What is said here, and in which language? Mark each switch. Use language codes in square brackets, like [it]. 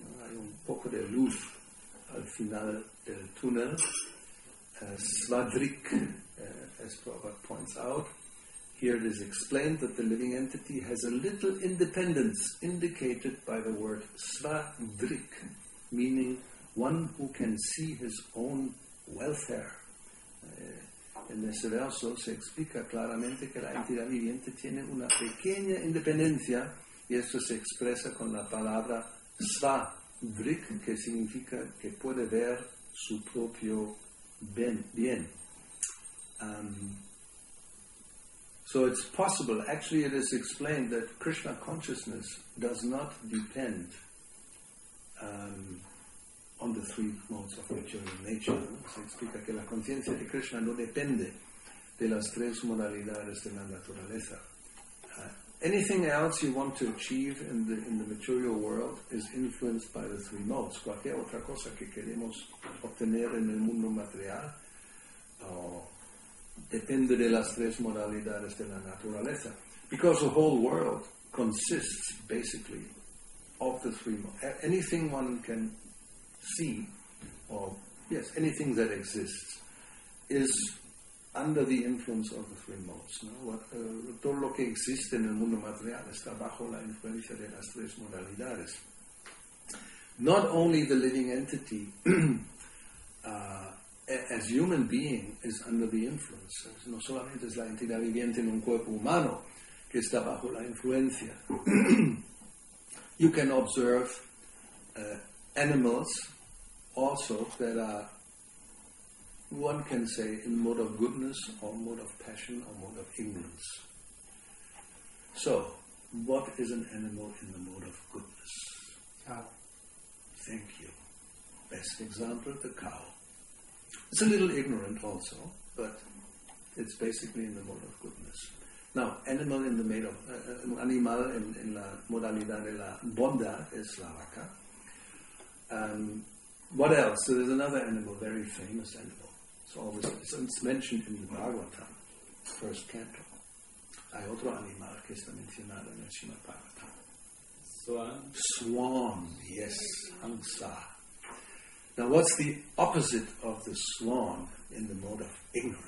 [es] Hay un poco de luz al final del túnel. [en] Svadrik, as Prabhupada points out, here it is explained that the living entity has a little independence indicated by the word svadrik, meaning one who can see his own welfare. [es] En ese verso se explica claramente que la entidad viviente tiene una pequeña independencia y esto se expresa con la palabra svadrik, que significa que puede ver su propio bien. [en] So it's possible, actually it is explained that Krishna consciousness does not depend on the three modes of material nature. [es] Se explica que la conciencia de Krishna no depende de las tres modalidades de la naturaleza. [en] Anything else you want to achieve in the material world is influenced by the three modes. [es] Cualquier otra cosa que queremos obtener en el mundo material depende de las tres modalidades de la naturaleza. [en] Because the whole world consists basically of the three modes. Anything one can see, or yes, anything that exists, is under the influence of the three modes. [es] ¿No? Todo lo que existe en el mundo material está bajo la influencia de las tres modalidades. [en] Not only the living entity as human being is under the influence. [es] No solamente es la entidad viviente en un cuerpo humano que está bajo la influencia. [en] You can observe animals also that are, one can say, in mode of goodness or mode of passion or mode of ignorance. So, what is an animal in the mode of goodness? Cow. Thank you. Best example, the cow. It's a little ignorant also, but it's basically in the mode of goodness. Now, animal in the mode of, [es] un animal en la modalidad de la bondad es la vaca. [en] What else? So there's another animal, very famous animal. It's mentioned in the Bhagavatam, first canto. [es] Hay otro animal que está mencionado en el Srimad Bhagavatam. [en] Swan. Swan, yes, Hamsa. Now, what's the opposite of the swan in the mode of ignorance?